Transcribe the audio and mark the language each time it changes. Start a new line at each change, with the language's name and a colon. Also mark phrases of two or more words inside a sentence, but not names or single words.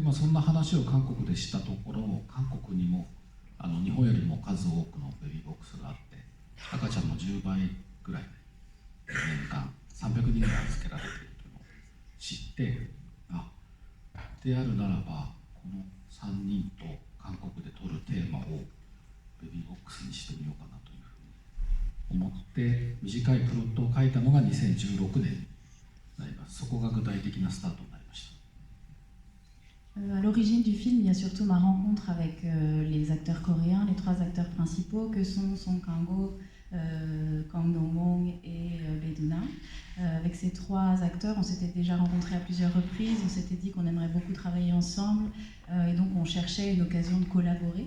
Japanese: で、そんな話を韓国でしたところ、韓国にも日本よりも数多くのベビーボックスがあって、赤ちゃんの10倍ぐらい年間300人ぐらい預けられているというのを知って、であるならばこの3人と韓国で撮るテーマをベビーボックスにしてみようかなというふうに思って短いプロットを書いたのが2016年になります。そこが具体的なスタートになりました。
French: À l'origine du film, il y a surtout ma rencontre avec les acteurs coréens, les 3 acteurs principaux que sont Song Kang-ho, Kang Dong-won et Bae-duna. Avec ces 3 acteurs, on s'était déjà rencontrés à plusieurs reprises, on s'était dit qu'on aimerait beaucoup travailler ensemble et donc on cherchait une occasion de collaborer.